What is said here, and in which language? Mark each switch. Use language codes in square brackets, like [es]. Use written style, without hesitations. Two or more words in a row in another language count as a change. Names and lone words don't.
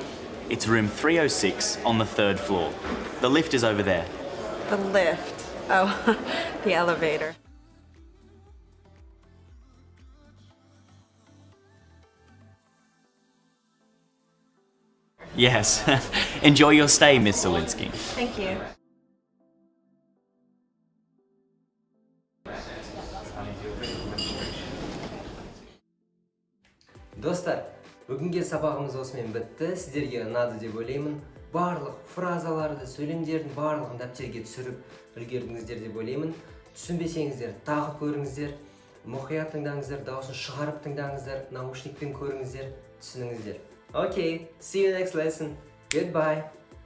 [en] It's room 306 on the 3rd floor. The lift is over there. The lift. Oh, the elevator. Yes. Enjoy your stay, Miss Zielinski. Thank you. [kk] Достар, бүгінге сабағымыз осымен бітті. Сіздерге ұнады деп ойлаймын. Барлық фразаларды, сөйлемдердің барлығын дәптерге түсіріп үлгердіңіздер деп ойлаймын. Түсінбесеңіздер, тағы көріңіздер, мұқият тыңдаңыздар, дауысын шығарып тыңдаңыздар, наушникпен көріңіздер, түсініңіздер. [en] Okay, see you next lesson. Goodbye.